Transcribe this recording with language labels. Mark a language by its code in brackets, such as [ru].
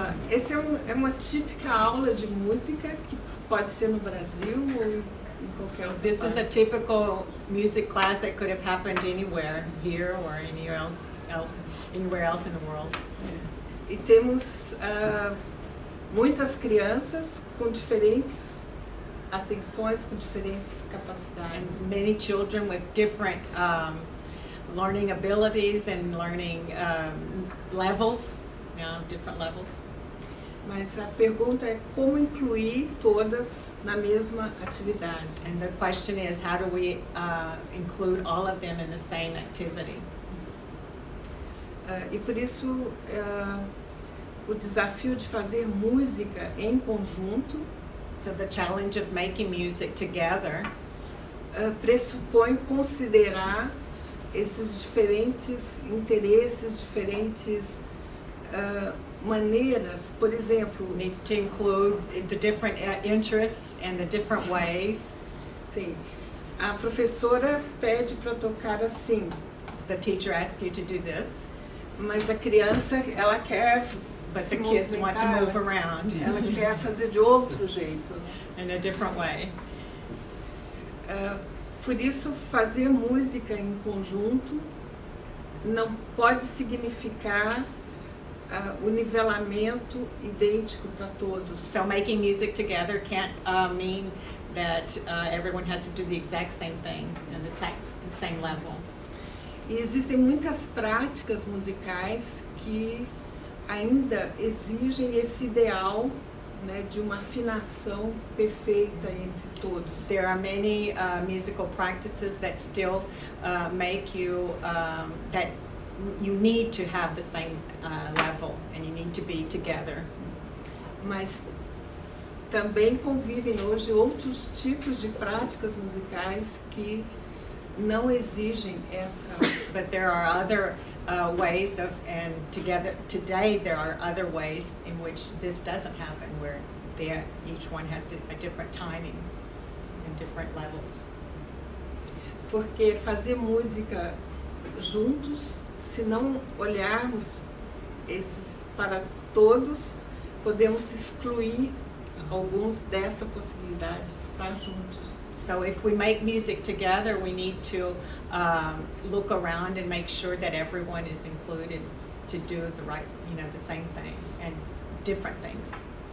[pt] Essa é uma típica aula de música que pode ser no Brasil ou em qualquer outra [en] This is a [pt] parte. [en] typical music class that could have happened anywhere, here or anywhere else in the world. [pt] E temos muitas crianças com diferentes atenções, com diferentes capacidades. [en] And many children with different learning abilities and learning levels, different levels. [pt] Mas a pergunta é como incluir todas na mesma atividade. [en] And the question is, how do we include all of them in the same activity? [pt] E por isso o desafio de fazer música em conjunto [en] So the challenge of making music together [pt] pressupõe considerar esses diferentes interesses, diferentes maneiras, por exemplo, [en] needs to include the different interests and the different ways. [pt] sim, a professora pede para tocar assim, [en] The teacher asks you to do this, [pt] mas a criança ela quer [en] but [pt] se [en] the kids want to move [pt] movimentar, [en] around [pt] ela quer fazer de outro jeito. [en] in a different way. [pt] Por isso, fazer música em conjunto não pode significar o nivelamento idêntico para todos. [en] So making music together can't mean that everyone has to do the exact same thing and the same level. [pt] E existem muitas práticas musicais que ainda exigem esse ideal, né, de uma afinação perfeita entre todos. [en] There are many musical practices that still make you that you need to have the same level and you need to be together. [pt] Mas também convivem hoje outros tipos de práticas musicais que não exigem essa. [en] But there are other ways of, and today there are other ways in which this doesn't happen, where each one has a different timing and different levels. [pt] Porque fazer música juntos, se não olharmos esses para todos, podemos excluir alguns dessa possibilidade de estar juntos. [en] So if we make music together, we need to look around and make sure that everyone is included to do the right, the same thing and different things.